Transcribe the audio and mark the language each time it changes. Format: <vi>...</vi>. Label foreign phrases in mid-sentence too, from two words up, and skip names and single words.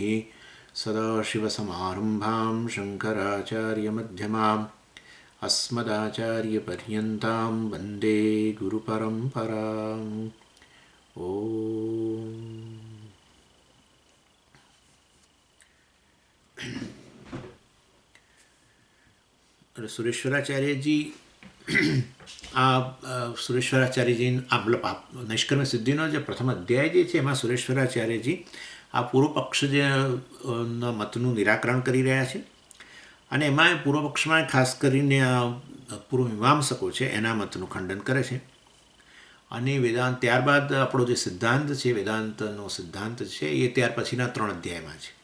<sa>सदाशिवसमारम्भां शङ्कराचार्यमध्यमाम् अस्मदाचार्यपर्यन्तां वन्दे गुरुपरम्पराम्।</sa> <gu>ओम। सुरेश्वराचार्य जी સુરેશ્વરાચાર્યજી મતલબ નૈષ્કર્મ્ય સિદ્ધિનો જે પ્રથમ અધ્યાય જે છે એમાં સુરેશ્વરાચાર્યજી આ પૂર્વ પક્ષ જે મતનું નિરાકરણ કરી રહ્યા છે અને એમાં પૂર્વ પક્ષમાં ખાસ કરીને પૂર્વ મીમાંસકો છે એના મતનું ખંડન કરે છે અને વેદાંત ત્યારબાદ આપણો જે સિદ્ધાંત છે વેદાંતનો સિદ્ધાંત છે એ ત્યાર પછીના 3 અધ્યાયમાં છે.</gu>